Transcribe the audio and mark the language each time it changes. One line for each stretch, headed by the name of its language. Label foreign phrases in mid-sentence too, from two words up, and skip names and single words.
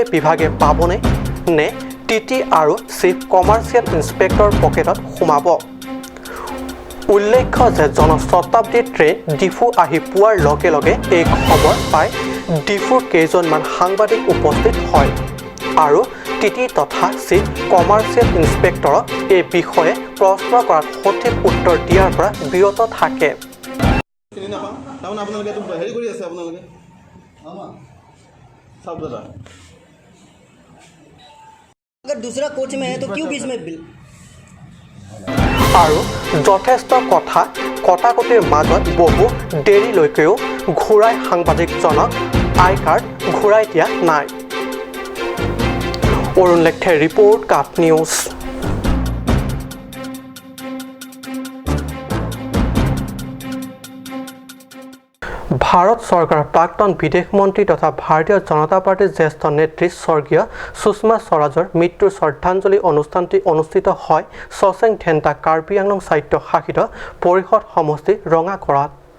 Assamese: বিভাগে পাবনে নে টিটি আৰু চিফ কমাৰ্চিয়েল ইন্সপেক্টৰ পকেটত সোমাব উল্লেখ্য যে জনশতাব্দী ট্ৰেইন ডিফু আহি পোৱাৰ লগে লগে এই খবৰ পাই ডিফুৰ কেইজনমান সাংবাদিক উপস্থিত হয় আৰু টিটি তথা চিফ কমাৰ্চিয়েল ইন্সপেক্টৰক এই বিষয়ে প্ৰশ্ন কৰাত সঠিক উত্তৰ দিয়াৰ পৰা বিৰত থাকে
Hindi: अगर दूसरा कोच में है तो क्यों बीच में बिल
Assamese: আৰু যথেষ্ট কথা কটাকটিৰ মাজত বহু দেৰিলৈকেও ঘূৰাই সাংবাদিকজনক আই কাৰ্ড ঘূৰাই দিয়া নাই অৰুণ লেখে ৰিপৰ্ট কাট নিউজ ভাৰত চৰকাৰৰ প্ৰাক্তন বিদেশ মন্ত্ৰী তথা ভাৰতীয় জনতা পাৰ্টিৰ জ্যেষ্ঠ নেত্ৰী স্বৰ্গীয় সুষমা স্বৰাজৰ মৃত্যুৰ শ্ৰদ্ধাঞ্জলি অনুষ্ঠানটি অনুষ্ঠিত হয় ছচেং ধেন্টা কাৰ্বি আংলং স্বায়ত্তশাসিত পৰিষদ সমষ্টি ৰঙাকৰাত